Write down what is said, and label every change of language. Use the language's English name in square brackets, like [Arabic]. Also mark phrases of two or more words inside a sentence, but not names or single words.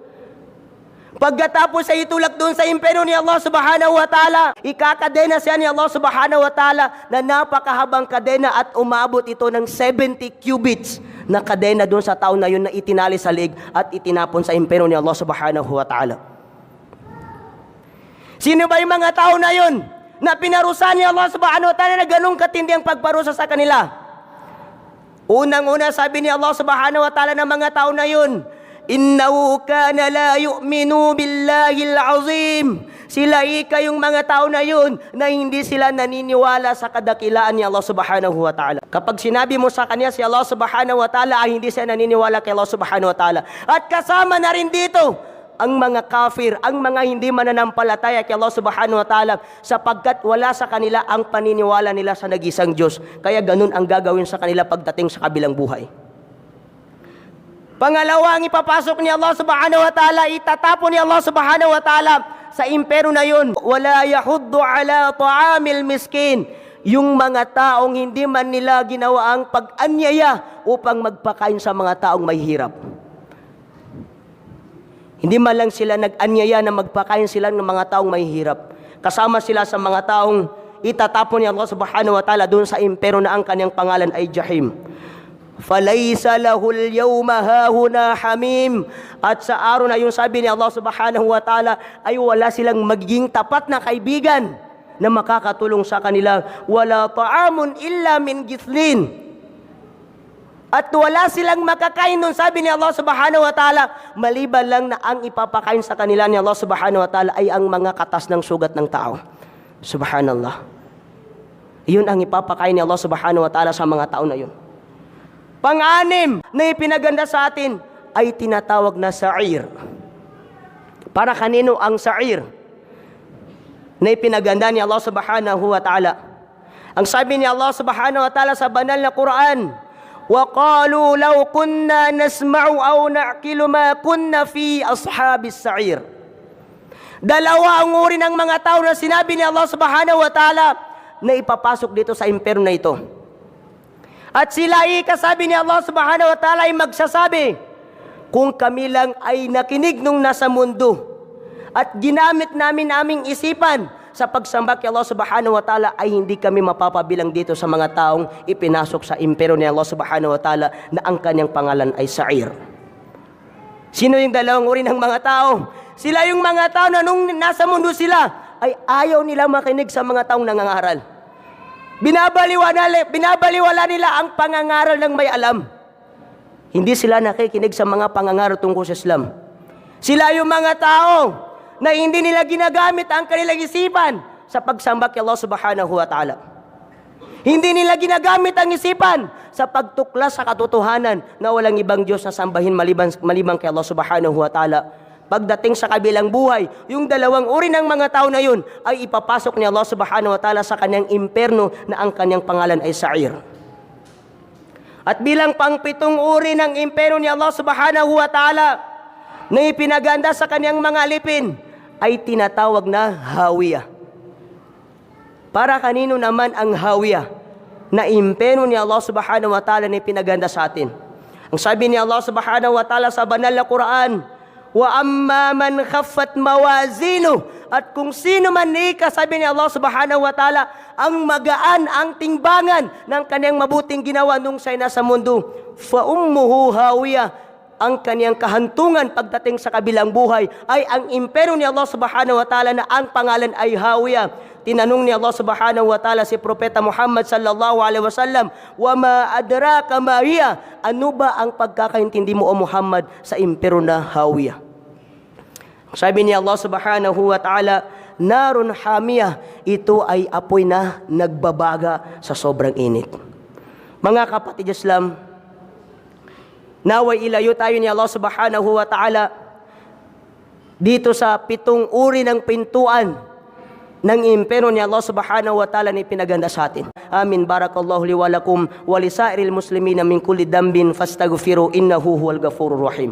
[Filipino] Pagkatapos ay itulak dun sa impero ni Allah [Arabic] سبحانه وتعالى, [Filipino] ikakadena siya ni Allah [Arabic] سبحانه وتعالى [Filipino] na napakahabang kadena at umabot ito ng 70 cubits na kadena doon sa tao na yun na itinali sa liig at itinapon sa impero ni Allah [Arabic] سبحانه وتعالى. [Filipino] Sino ba yung mga tao na yun na pinarusahan ni Allah [Arabic] سبحانه وتعالى [Filipino] na ganong katindi ang pagparusa sa kanila? Unang-una, sabi ni Allah [Arabic] سبحانه وتعالى [Filipino] ng mga tao na yun, [Arabic] إنه كان لا يؤمن بالله العظيم. [Filipino] Sila kayong mga tao na yun na hindi sila naniniwala sa kadakilaan ni Allah [Arabic] سبحانه وتعالى. [Filipino] Kapag sinabi mo sa kanya si Allah [Arabic] سبحانه وتعالى, [Filipino] ay hindi siya naniniwala kay Allah [Arabic] سبحانه وتعالى. [Filipino] At kasama na rin dito ang mga kafir, ang mga hindi mananampalataya kay Allah [Arabic] سبحانه وتعالى, [Filipino] sapagkat wala sa kanila ang paniniwala nila sa nag-isang Diyos. Kaya ganun ang gagawin sa kanila pagdating sa kabilang buhay. Pangalawa, ang ipapasok ni Allah [Arabic] سبحانه وتعالى, [Filipino] itatapon ni Allah [Arabic] سبحانه وتعالى [Filipino] sa impero na yun. [Arabic] ولا يحض على طعام المسكين. [Filipino] Yung mga taong hindi man nila ginawa ang pag-anyaya upang magpakain sa mga taong may hirap. Hindi man lang sila nag-anyaya na magpakain sila ng mga taong may hirap. Kasama sila sa mga taong itatapon ni Allah [Arabic] سبحانه وتعالى [Filipino] doon sa impero na ang kanyang pangalan ay Jahim. [Arabic] فليس له اليوم هاهنا حميم. [Filipino] At sa araw na yung sabi ni Allah [Arabic] سبحانه وتعالى [Filipino] ay wala silang magiging tapat na kaibigan na makakatulong sa kanila. [Arabic] ولا طعام إلا من غسلين. [Filipino] At wala silang makakain nun, sabi ni Allah [Arabic] سبحانه وتعالى, [Filipino] maliban lang na ang ipapakain sa kanila ni Allah [Arabic] سبحانه وتعالى [Filipino] ay ang mga katas ng sugat ng tao. Subhanallah. Iyon ang ipapakain ni Allah [Arabic] سبحانه وتعالى [Filipino] sa mga tao na yun. Pang-anim na ipinaganda sa atin ay tinatawag na sa'ir. Para kanino ang sa'ir na ipinaganda ni Allah [Arabic] سبحانه وتعالى? [Filipino] Ang sabi ni Allah [Arabic] سبحانه وتعالى [Filipino] sa banal na Quran, [Arabic] وَقَالُوا لَوْ كُنَّا نَسْمَعُ أَوْ نَعْقِلُ مَا كُنَّا فِي أَصْحَابِ السَّعِيرِ. [Filipino] Dalawa ang uri ng mga tao na sinabi ni Allah [Arabic] سبحانه وتعالى [Filipino] na ipapasok dito sa impero na ito. At sila ikasabi ni Allah [Arabic] سبحانه وتعالى [Filipino] ay magsasabi, kung kami lang ay nakinig nung nasa mundo at ginamit namin aming isipan sa pagsamba kay Allah [Arabic] سبحانه وتعالى, [Filipino] ay hindi kami mapapabilang dito sa mga taong ipinasok sa impero ni Allah [Arabic] سبحانه وتعالى [Filipino] na ang kanyang pangalan ay Sa'ir. Sino yung dalawang uri ng mga tao? Sila yung mga tao na nung nasa mundo sila ay ayaw nilang makinig sa mga taong nangangaral. Binabaliwala nila ang pangangaral ng may alam. Hindi sila nakikinig sa mga pangangaral tungkol sa Islam. Sila yung mga tao na hindi nila ginagamit ang kanilang isipan sa pagsamba kay Allah [Arabic] سبحانه وتعالى. [Filipino] Hindi nila ginagamit ang isipan sa pagtuklas sa katotohanan na walang ibang Diyos na sambahin maliban kay Allah [Arabic] سبحانه وتعالى. [Filipino] Pagdating sa kabilang buhay, yung dalawang uri ng mga tao na yun ay ipapasok ni Allah [Arabic] سبحانه وتعالى [Filipino] sa kanyang imperno na ang kanyang pangalan ay Sa'ir. At bilang pang-pitong uri ng imperno ni Allah [Arabic] سبحانه وتعالى [Filipino] na ipinaganda sa kanyang mga alipin ay tinatawag na Hawiyah. Para kanino naman ang Hawiyah na imperno ni Allah [Arabic] سبحانه وتعالى [Filipino] na ipinaganda sa atin? Ang sabi ni Allah [Arabic] سبحانه وتعالى [Filipino] sa banal na Quran, [Arabic] وأما من خفت موازينه, [Filipino] at kung sino man sabi ni Allah [Arabic] سبحانه وتعالى [Filipino] ang magaan ang timbangan ng kanyang mabuting ginawa nung siya'y nasa mundo, [Arabic] فأمه هاوية, [Filipino] ang kanyang kahantungan pagdating sa kabilang buhay ay ang impero ni Allah [Arabic] سبحانه وتعالى [Filipino] na ang pangalan ay Hawiyah. Tinanong ni Allah [Arabic] سبحانه وتعالى [Filipino] si Propeta Muhammad [Arabic] صلى الله عليه وسلم, وما أدراك ما هيه, [Filipino] ano ba ang pagkakaintindi mo o Muhammad sa impero na Hawiyah? Sabi ni Allah [Arabic] سبحانه وتعالى, نار حامية, [Filipino] ito ay apoy na nagbabaga sa sobrang init. Mga kapatid Islam, naway ilayo tayo ni Allah [Arabic] سبحانه وتعالى [Filipino] dito sa 7 uri ng pintuan ng impero ni Allah [Arabic] سبحانه وتعالى [Filipino] na ipinaganda sa atin. Amin. [Arabic] بارك الله لي ولكم ولسائر المسلمين من كل ذنب فاستغفروه إنه هو الغفور الرحيم.